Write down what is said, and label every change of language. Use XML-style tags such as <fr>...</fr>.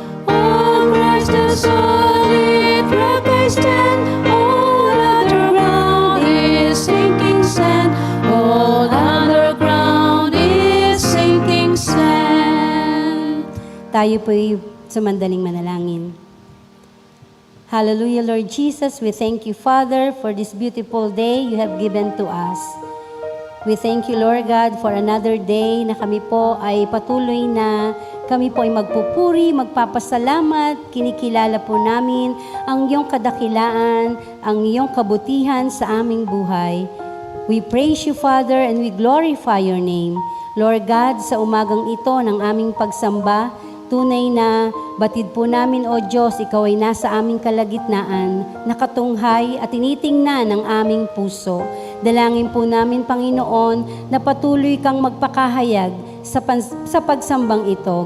<en>On Christ the solid rock I stand, all other ground is sinking sand, all other ground is sinking sand.</en> <tl>Tayo po'y sumandaling manalangin. Hallelujah, Lord Jesus.</tl> <en>We thank you, Father, for this beautiful day you have given to us.</en> <tl>We thank you, Lord God, for another day na kami po ay patuloy na kami po ay magpupuri, magpapasalamat, kinikilala po namin ang iyong kadakilaan, ang iyong kabutihan sa aming buhay.</tl> <en>We praise you, Father, and we glorify your name.</en> <tl>Lord God, sa umagang ito ng aming pagsamba, tunay na batid po namin, O Diyos, Ikaw ay nasa aming kalagitnaan, nakatunghay at tinitingnan ng aming puso. Dalangin po namin, Panginoon, na patuloy kang magpakahayag sa pagsambang ito.</tl>